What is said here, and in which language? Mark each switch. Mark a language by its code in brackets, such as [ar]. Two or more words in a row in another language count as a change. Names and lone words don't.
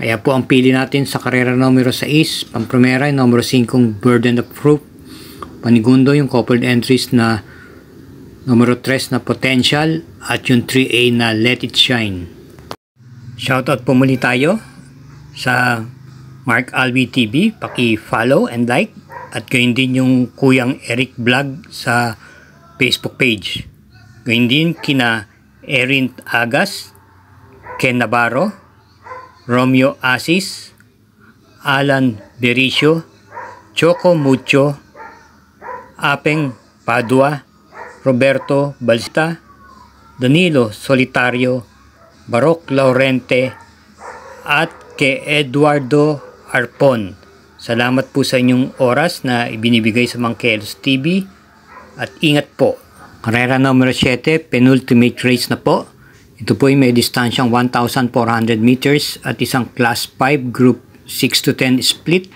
[tl] Kaya po ang pili natin sa karera numero 6, pampremera yung numero 5 Burden of Proof, panigundo yung [en] coupled entries [tl] na numero 3 na Potential at yung 3A na Let It Shine. Shoutout po muli tayo sa Mark Alvi TV, paki-follow and like, at gayon din yung Kuyang Eric Vlog sa Facebook page. Gayon din kina Erin Agas, Ken Navarro, Romeo Asis, Alan Bericio, Choco Mucho, Apeng Padua, Roberto Balsta, Danilo Solitario, Baroc Laurente, at kay Eduardo Arpon. Salamat po sa inyong oras na ibinibigay sa Mangkelos TV at ingat po. Karera numero 7, [en] penultimate race [tl] na po. Ito po ay may distansyang 1,400 meters at isang [en] class 5 group 6 to 10 split.